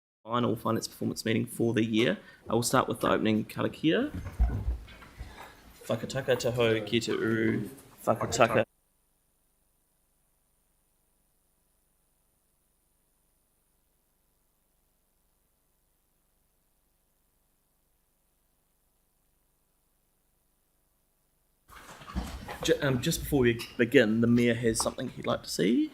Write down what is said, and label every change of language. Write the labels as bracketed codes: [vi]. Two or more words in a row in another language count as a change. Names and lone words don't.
[en] final finance performance meeting for the year. I will start with the opening karakia. [mi] Whakataka taho ki te uru, whakataka. [en] Just before we begin, the Mayor has something he'd like to see.